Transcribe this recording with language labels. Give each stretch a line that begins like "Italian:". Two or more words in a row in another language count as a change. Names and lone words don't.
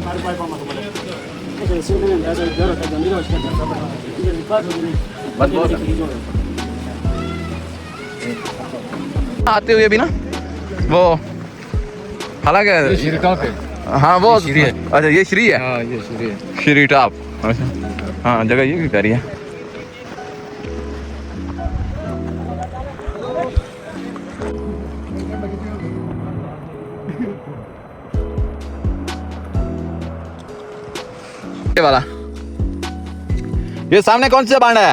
Indonesian: Baru bawa paman kemana? Oke, sini nih, ada jauh ke Jambi loh sekarang. Ini di pas ini.
Hindi: आते हुए भी ना वो हालांकि श्री टॉप है। हाँ वो श्री है। अच्छा ये श्री है। हाँ, ये श्री है। श्री टॉप। अच्छा हाँ, जगह ये भी करी है। ये वाला, ये सामने कौन सा बांडा है?